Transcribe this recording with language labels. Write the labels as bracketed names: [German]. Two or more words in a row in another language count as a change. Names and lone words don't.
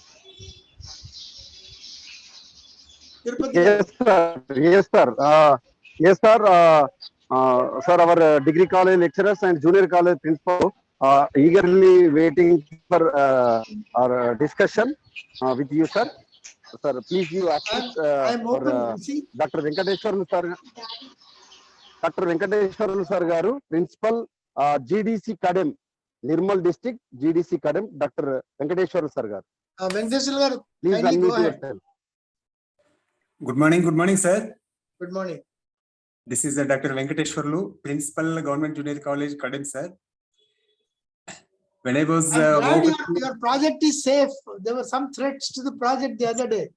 [English] Yes, sir. Yes, sir. Yes, sir. Sir, our degree college lecturers and junior college principal eagerly waiting for our discussion with you, sir. Sir, please give access I'm for open. See, Dr. Venkateshwarlu sir. Dr. Venkateshwarlu sir garu, principal GDC Kadem, Nirmal district, GDC Kadem, Dr. Venkateshwarlu sir garu. Venkateshwarlu, Please kindly go unmute ahead. yourself. Good morning, sir. Good morning. This is Dr. Venkateshwarlu, Principal, Government Junior College, Kadem, sir. When I was I'm glad your project is safe. There were some threats to the project the other day.